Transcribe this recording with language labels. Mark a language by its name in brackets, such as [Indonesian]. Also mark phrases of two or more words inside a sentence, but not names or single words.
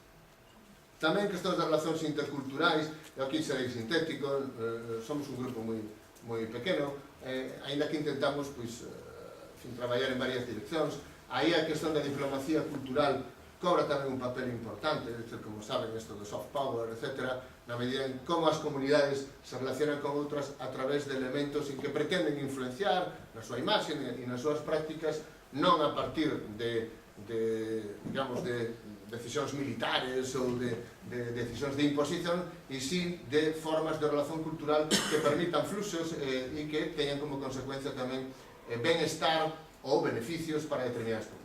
[Galician] Tamén questões das relacións interculturais, eu aquí serei sintético, somos un grupo moi pequeno, aínda que intentamos traballar en varias direccións. Aí a questón da diplomacia cultural cobra tamén un papel importante, como saben, isto do [English] soft power, [Galician] etc., na medida en como as comunidades se relacionan con outras a través de elementos en que pretenden influenciar na súa imaxe e nas súas prácticas, non a partir de decisións militares ou de decisións de imposición, e si de formas de relación cultural que permitan fluxos e que teñan como consecuencia tamén benestar ou beneficios para determinadas comunidades.